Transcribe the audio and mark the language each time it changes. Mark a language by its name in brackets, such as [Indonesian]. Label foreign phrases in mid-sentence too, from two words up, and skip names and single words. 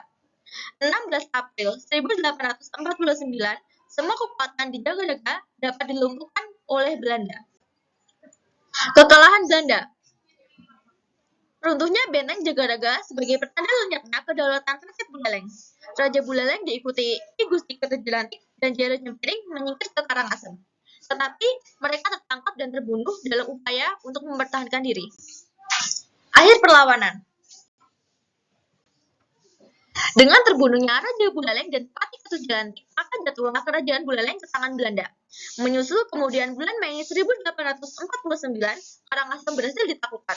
[Indonesian] 16 April 1849, semua kekuatan di Jagaraga dapat dilumpuhkan oleh Belanda. Kekalahan Belanda. Runtuhnya benteng Jagaraga sebagai pertanda lenyapnya kedaulatan rakyat Buleleng. Raja Buleleng diikuti Ki Gusti Kertajelanik dan Jaya Jempiring menyingkir ke Karangasem. Tetapi mereka tertangkap dan terbunuh dalam upaya untuk mempertahankan diri. Akhir perlawanan. Dengan terbunuhnya Raja Buleleng dan Pati Kertajelanik, maka jatuhlah kerajaan Buleleng ke tangan Belanda. Menyusul kemudian bulan Mei 1849, Karangasem berhasil ditaklukkan.